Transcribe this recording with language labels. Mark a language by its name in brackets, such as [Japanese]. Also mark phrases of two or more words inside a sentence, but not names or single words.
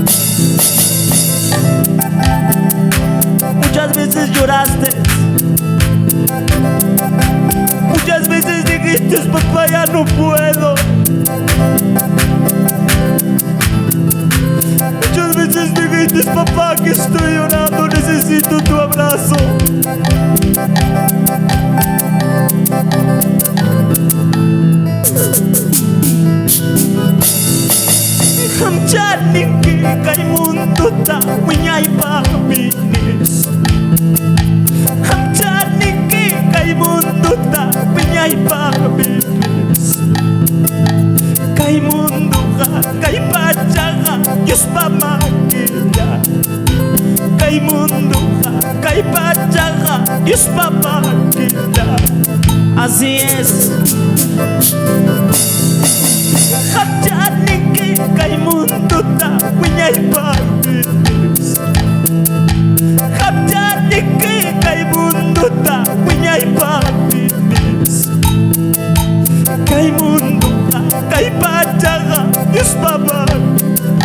[Spanish] Muchas veces lloraste, muchas veces dijiste, papá, ya no puedo. Muchas veces dijiste, papá, que estoy llorando, necesito tu abrazo. [Quechua] Hamchaniki kaimunduta wiñaypa minis. Hamchaniki kaimunduta wiñaypa minis. Kaimunduja kaipachaga yuspa maquilla. Kaimunduja kaipachaga yuspa maquilla. [Spanish] Así es. [Quechua] Hamchaniki kaimunduta wiñaypa minis. Hamchaniki kaimunduta wiñaypa minis. Kaimunduja kaipachaga yuspa maquilla.